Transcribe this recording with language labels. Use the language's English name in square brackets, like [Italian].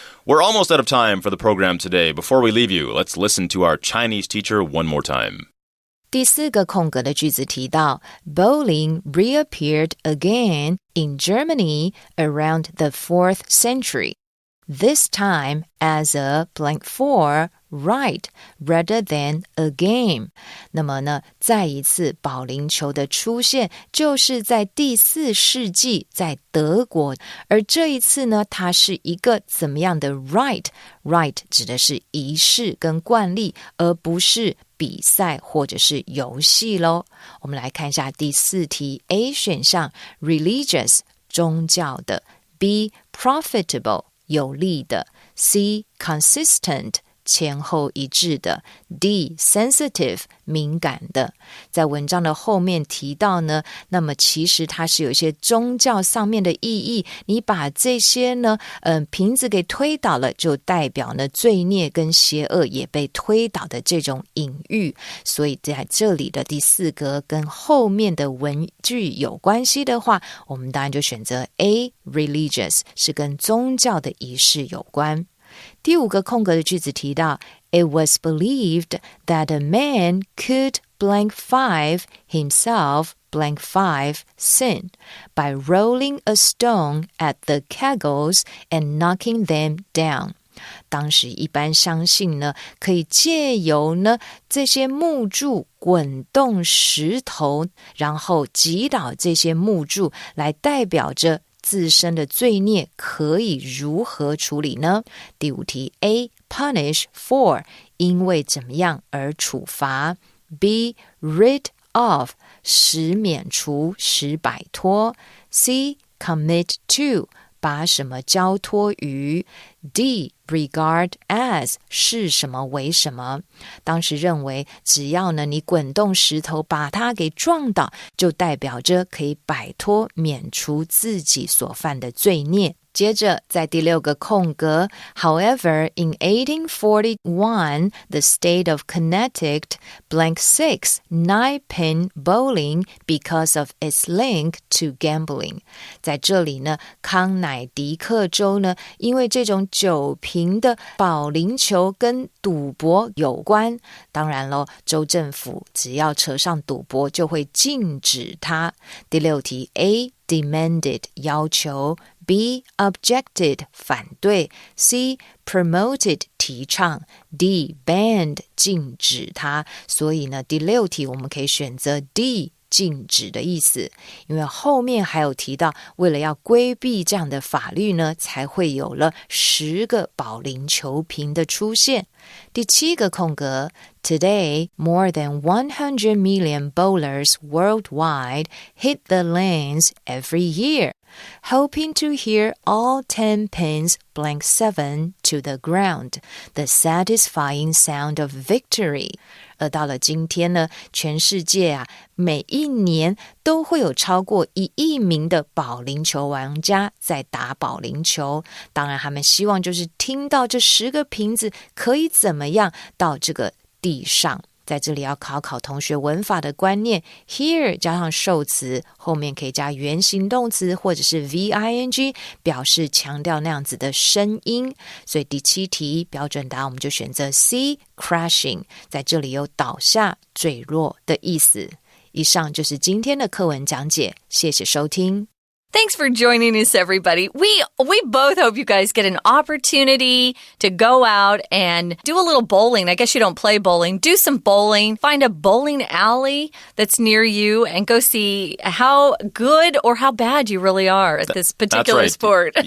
[English] We're almost out of time for the program today. Before we leave you, let's listen to our Chinese teacher one more time. [Chinese] 第4个空格的句子提到 [English] Bowling reappeared again in Germany around the 4th century. This time as a blank for right rather than a game. [Chinese] 那么呢，再一次保龄球的出现就是在第4世纪在德国，而这一次呢，它是一个怎么样的 [English] right [Chinese] 指的是仪式跟惯例，而不是比赛或者是游戏咯。我们来看一下第4题 A 选项 [English] religious [Chinese] 宗教的 B [English] profitable [Chinese] 有利的 C [English] consistent [Chinese] 前后一致的 D [English] sensitive [Chinese] 敏感的。在文章的后面提到呢，那么其实它是有一些宗教上面的意义，你把这些呢瓶子给推倒了，就代表呢罪孽跟邪恶也被推倒的这种隐喻。所以在这里的第4格跟后面的文句有关系的话，我们当然就选择 A [English] religious [Chinese] 是跟宗教的仪式有关。第5个空格的句子提到 [English] It was believed that a man could blank 5 himself blank 5 sin by rolling a stone at the kegels and knocking them down. [Chinese] 当时一般相信呢，可以借由呢这些木柱滚动石头，然后击倒这些木柱，来代表着自身的罪孽可以如何处理呢？第5题 A [English] punish for [Chinese] 因为怎么样而处罚 B [English] rid of [Chinese] 使免除使摆脱 C [English] commit to [Chinese] 把什么交托于 D [English] regard as [Chinese] 视什么为什么。当时认为只要呢你滚动石头把它给撞倒，就代表着可以摆脱免除自己所犯的罪孽。接着在第6个空格 [English] However, in 1841, the state of Connecticut blank 6 9-pin bowling because of its link to gambling. [Chinese] 在这里呢，康乃狄克州呢，因为这种9瓶的保龄球跟赌博有关，当然咯，州政府只要扯上赌博就会禁止它。第6题 A [English] demanded [Chinese] 要求B [English] objected [Chinese] 反对 C [English] promoted [Chinese] 提倡 D [English] banned [Chinese] 禁止它。所以呢第6题我们可以选择 D禁止的意思，因为后面还有提到为了要规避这样的法律呢，才会有了10个保龄球瓶的出现。第7个空格 [English] Today, more than 100 million bowlers worldwide hit the lanes every year, hoping to hear all 10 pins blank 7 to the ground, the satisfying sound of victory. [Chinese] 而到了今天呢，全世界啊，每一年都会有超过1亿名的保龄球玩家在打保龄球。当然他们希望就是听到这10个瓶子可以怎么样到这个地上。在这里要考同学文法的观念 [English] Hear [Chinese] 加上受词，后面可以加原形动词或者是 [English] VING [Chinese] 表示强调那样子的声音。所以第7题标准答案我们就选择 C [English] crashing， [Chinese] 在这里有倒下坠落的意思。以上就是今天的课文讲解，谢谢收听。 [English] Thanks for joining us, everybody. We both hope you guys get an opportunity to go out and do a little bowling. I guess you don't play bowling. Do some bowling. Find a bowling alley that's near you and go see how good or how bad you really are at this particular sport.